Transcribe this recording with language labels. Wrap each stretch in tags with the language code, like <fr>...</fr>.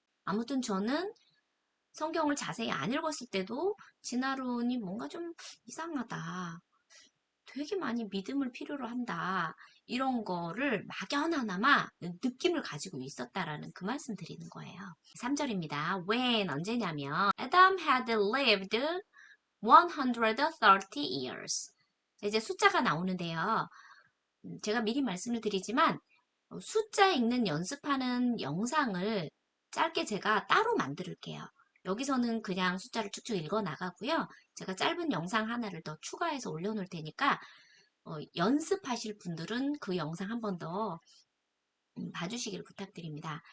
<ko>아무튼 저는 성경을 자세히 안 읽었을 때도 진화론이 뭔가 좀 이상하다. 되게 많이 믿음을 필요로 한다. 이런 거를 막연하나마 느낌을 가지고 있었다라는 그 말씀 드리는 거예요. 3절입니다.</ko> <en>When</en> <ko>언제냐면</ko> <en>Adam had lived 130 years.</en> <ko>이제 숫자가 나오는데요. 제가 미리 말씀을 드리지만 숫자 읽는 연습하는 영상을 짧게 제가 따로 만들게요. 여기서는 그냥 숫자를 쭉쭉 읽어 나가고요. 제가 짧은 영상 하나를 더 추가해서 올려놓을 테니까 연습하실 분들은 그 영상 한 번 더 봐주시기를 부탁드립니다.</ko>